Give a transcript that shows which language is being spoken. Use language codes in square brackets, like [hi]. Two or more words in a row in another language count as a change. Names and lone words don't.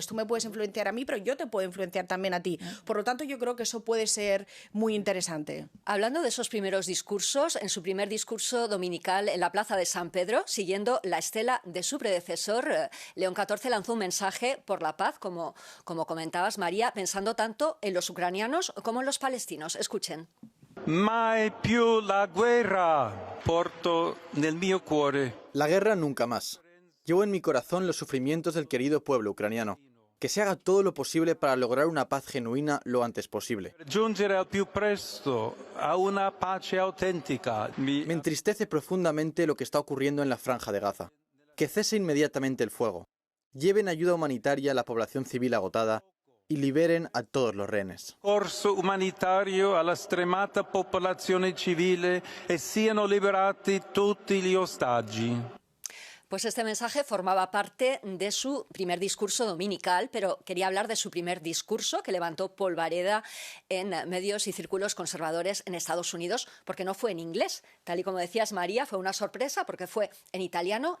[es] Tú me puedes influenciar a mí, pero yo te puedo influenciar también a ti. Por lo tanto, yo creo que eso puede ser muy interesante. Hablando de esos primeros discursos, en su primer discurso dominical en la Plaza de San Pedro, siguiendo la estela de su predecesor, León XIV lanzó un mensaje por la paz, como comentabas, María, pensando tanto en los ucranianos como en los palestinos. Escuchen. [it] Mai più la guerra porto nel mio cuore. [es] La guerra nunca más. Llevo en mi corazón los sufrimientos del querido pueblo ucraniano. Que se haga todo lo posible para lograr una paz genuina lo antes posible. [it] Giungere al più presto a una pace auténtica. [es] Me entristece profundamente lo que está ocurriendo en la Franja de Gaza. Que cese inmediatamente el fuego. Lleven ayuda humanitaria a la población civil agotada y liberen a todos los rehenes. [it] Corso umanitario alla stremata popolazione civile e siano liberati tutti gli ostaggi. [es] Pues este mensaje formaba parte de su primer discurso dominical, pero quería hablar de su primer discurso que levantó polvareda en medios y círculos conservadores en Estados Unidos, porque no fue en inglés. Tal y como decías, María, fue una sorpresa porque fue en italiano.